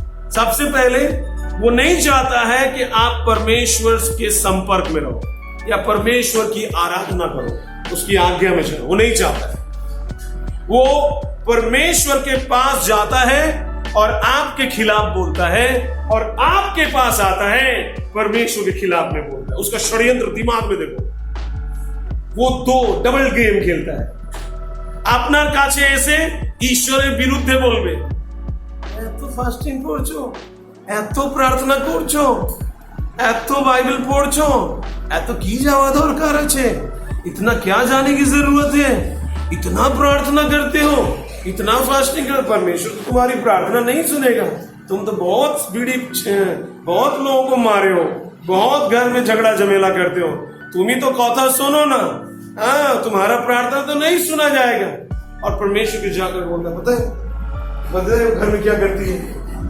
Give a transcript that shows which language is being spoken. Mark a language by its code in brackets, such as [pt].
[hi] सबसे पहले वो नहीं चाहता है कि आप परमेश्वर के संपर्क में रहो या परमेश्वर की आराधना करो, उसकी आज्ञा में चलो। वो नहीं चाहता है। वो परमेश्वर के पास जाता है और आपके खिलाफ बोलता है, और आपके पास आता है परमेश्वर के खिलाफ में बोलता है। उसका षड्यंत्र दिमाग में देखो, वो दो डबल गेम खेलता है। [bn] আপনার কাছে এসে ঈশ্বরের বিরুদ্ধে বলবে, এত ফাস্টিং করছো, এত প্রার্থনা করছো, এত বাইবেল পড়ছো, এত কি যাওয়া দরকার আছে, [hi] इतना क्या जाने की जरूरत है, इतना प्रार्थना करते हो, इतना फास्टिंग कर, परमेश्वर तो तुम्हारी प्रार्थना नहीं सुनेगा। तुम तो बहुत लोगों को मारे हो, बहुत घर में झगड़ा झमेला करते हो, तुम ही तो कथा सुनो ना, हाँ, तुम्हारा प्रार्थना तो नहीं सुना जाएगा। और परमेश्वर के जाकर बोलता, पता है घर में क्या करती है?